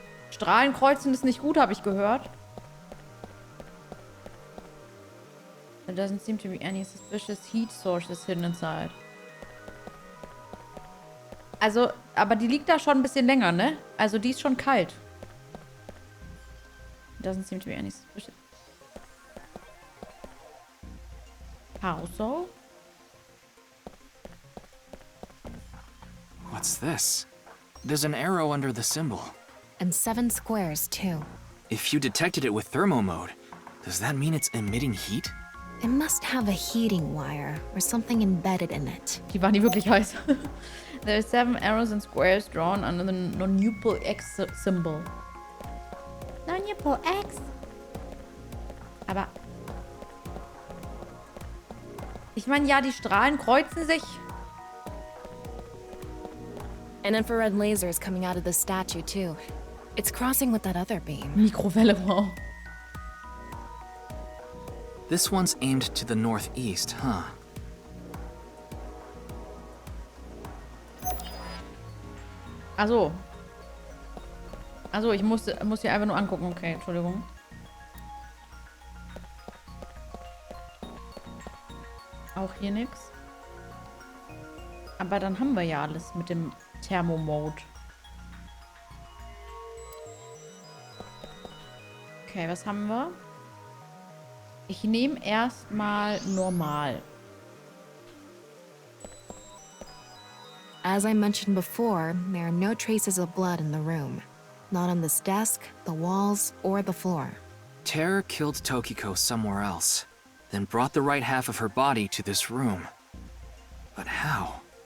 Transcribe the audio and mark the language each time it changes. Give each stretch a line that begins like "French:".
German: Strahlen kreuzen ist nicht gut, habe ich gehört.
English: There doesn't seem to be any suspicious heat sources hidden inside.
German: Also, aber die liegt da schon ein bisschen länger, ne? Also die ist schon kalt.
English: Doesn't seem to be any suspicious. How so? What's this? There's an arrow under the symbol. And 7 squares, too. If you detected it with thermo mode, does that mean it's emitting heat? It must have a heating wire or something embedded in it.
German: Die waren nie wirklich heiß.
English: There are 7 arrows and squares drawn under the non-nupal X symbol.
German: Non-nupal X? Aber... Ich meine, ja, die Strahlen kreuzen sich.
English: An infrared laser is coming out of the statue, too. It's crossing with that other beam.
German: Mikrowelle, wow.
English: This one's aimed to the northeast, huh?
German: Also. Also, ich muss hier einfach nur angucken. Okay, Entschuldigung. Auch hier nichts. Aber dann haben wir ja alles mit dem Thermomode. Okay, was haben wir? Ich nehme erstmal normal.
English: As I mentioned before, there are no traces of blood in the room. Not on this desk, the walls, or the floor. Terror killed Tokiko somewhere else, then brought the right half of her body to this room. But how?